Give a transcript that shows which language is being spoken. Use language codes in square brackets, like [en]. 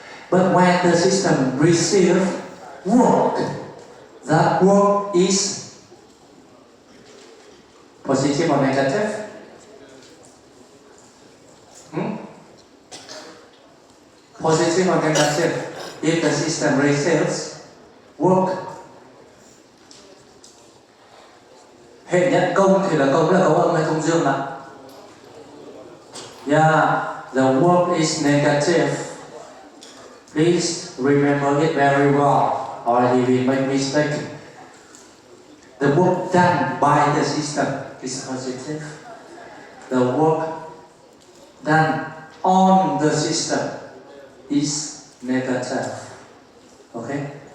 [en] But when the system receives work, that work is positive or negative? Positive or negative? If the system receives work. [vi] Hệ nhận công thì là công âm hay công dương ạ? [en] Yeah, the work is negative. Please remember it very well, or you will make mistake. The work done by the system is positive. The work done on the system is negative. Okay?